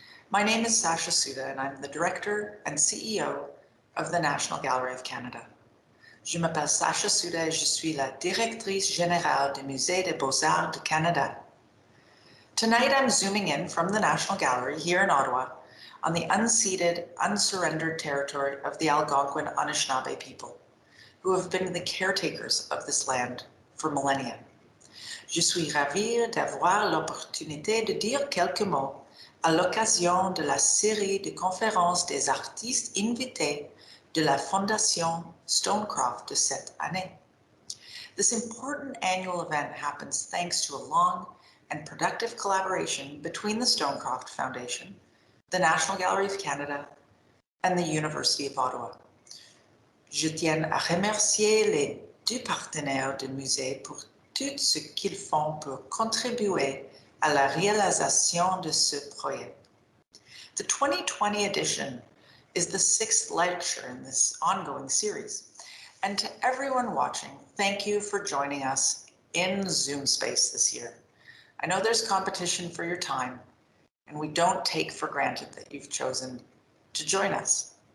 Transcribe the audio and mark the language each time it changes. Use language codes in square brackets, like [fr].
[en] My name is Sasha Suda, and I'm the Director and CEO of the National Gallery of Canada. [fr] Je m'appelle Sasha Suda et je suis la Directrice Générale du Musée des Beaux-Arts du Canada. [en] Tonight I'm zooming in from the National Gallery here in Ottawa on the unceded, unsurrendered territory of the Algonquin Anishinaabe people, who have been the caretakers of this land for millennia. [fr] Je suis ravie d'avoir l'opportunité de dire quelques mots à l'occasion de la série de conférences des artistes invités de la Fondation Stonecroft de cette année. [en] This important annual event happens thanks to a long and productive collaboration between the Stonecroft Foundation, the National Gallery of Canada, and the University of Ottawa. [fr] Je tiens à remercier les deux partenaires du musée pour tout ce qu'ils font pour contribuer à la réalisation de ce projet. [en] The 2020 edition is the 6th lecture in this ongoing series. And to everyone watching, thank you for joining us in Zoom space this year. I know there's competition for your time, and we don't take for granted that you've chosen to join us.